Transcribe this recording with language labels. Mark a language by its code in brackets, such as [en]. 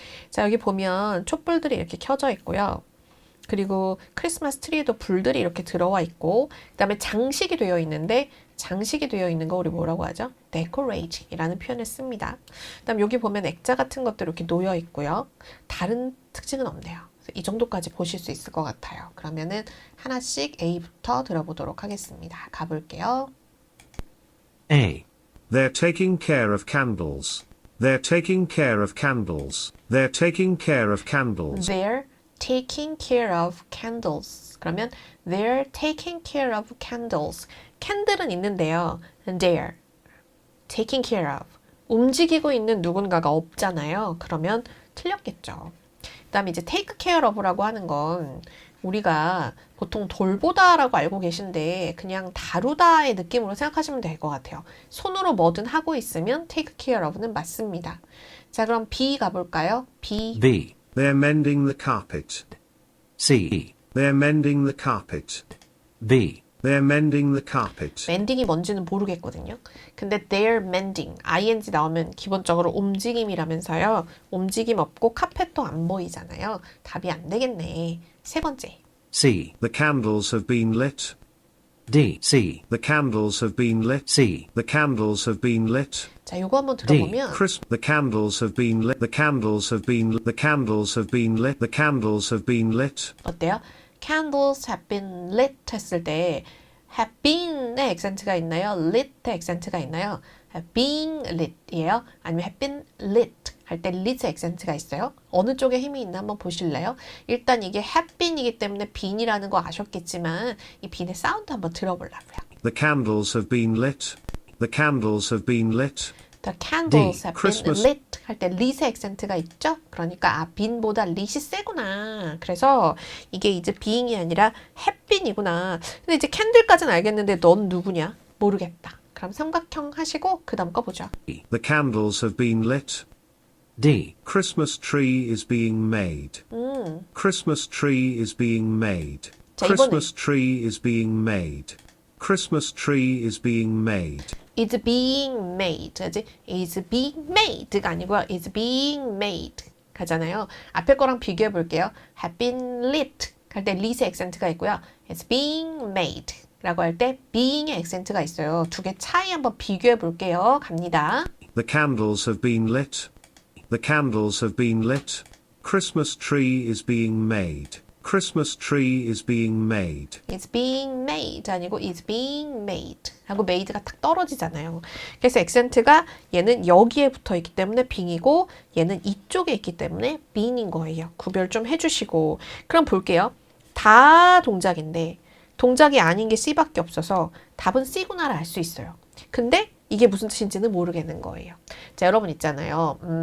[ko] 자, 여기 보면 촛불들이 이렇게 켜져 있고요. 그리고 크리스마스 트리에도 불들이 이렇게 들어와 있고 그 다음에 장식이 되어 있는데 장식이 되어 있는 거 우리 뭐라고 하죠? decorate이라는 표현을 씁니다. 그 다음 여기 보면 액자 같은 것도 이렇게 놓여 있고요. 다른 특징은 없네요. 이 정도까지 보실 수 있을 것 같아요. 그러면은 하나씩 A부터 들어보도록 하겠습니다. 가볼게요. [en] A. They're taking care of candles. They're taking care of candles. They're taking care of candles. They're taking care of candles. [ko] 그러면 [en] they're taking care of candles. [ko] 캔들은 있는데요. [en] They're taking care of. [ko] 움직이고 있는 누군가가 없잖아요. 그러면 틀렸겠죠. 그 다음에 이제 take care of라고 하는 건 우리가 보통 돌보다라고 알고 계신데 그냥 다루다의 느낌으로 생각하시면 될 것 같아요. 손으로 뭐든 하고 있으면 take care of는 맞습니다. 자, 그럼 B 가볼까요? B. [en] B. They're mending the carpet. C. They're mending the carpet. B. They're mending the carpet. [ko] mending이 뭔지는 모르겠거든요. 근데 [en] they're mending, [ko] ing 나오면 기본적으로 움직임이라면서요. 움직임 없고 카펫도 안 보이잖아요. 답이 안 되겠네. 세 번째. [en] C. The candles have been lit. D. C. The candles have been lit. C. The candles have been lit. [ko] 자, 요거 한번 들어보면 [en] The candles have been lit. The candles have been lit. The candles have been lit. The candles have been lit. [ko] 어때요? [en] Candles have been lit [ko] 했을 때 have been의 액센트가 있나요? lit의 액센트가 있나요? have been lit이에요? 아니면 have been lit 할 때 lit의 액센트가 있어요? 어느 쪽에 힘이 있나 한번 보실래요? 일단 이게 have been이기 때문에 been이라는 거 아셨겠지만 이 been의 사운드 한번 들어보려고요. [en] The candles have been lit. The candles have been lit. The candles have Christmas. been lit [ko] 할 때 lit의 액센트가 있죠? 그러니까 아, been보다 lit이 세구나. 그래서 이게 이제 being이 아니라 have been이구나. 근데 이제 캔들까지는 알겠는데 넌 누구냐? 모르겠다. 그럼 삼각형 하시고 그 다음 거 보죠. [en] The candles have been lit. D. Christmas tree is being made. Christmas tree is being made. [ko] 자, [en] Christmas tree is being made. Christmas tree is being made. is being made. [ko] 그지? [en] is being made가 [ko] 아니고요. [en] is being made 가잖아요. [ko] 앞에 거랑 비교해 볼게요. [en] have been lit [ko] 할 때 lit의 액센트가 있고요. [en] it's being made [ko] 라고 할 때 being의 액센트가 있어요. 두 개 차이 한번 비교해 볼게요. 갑니다. [en] The candles have been lit. The candles have been lit. Christmas tree is being made. Christmas tree is being made. It's being made 아니고 it's being made 하고 made가 [ko] 딱 떨어지잖아요. 그래서 액센트가 얘는 여기에 붙어 있기 때문에 being이고 얘는 이쪽에 있기 때문에 being인 거예요. 구별 좀 해주시고 그럼 볼게요. 다 동작인데 동작이 아닌 게 C밖에 없어서 답은 C구나를 알 수 있어요. 근데 이게 무슨 뜻인지는 모르겠는 거예요. 자, 여러분 있잖아요.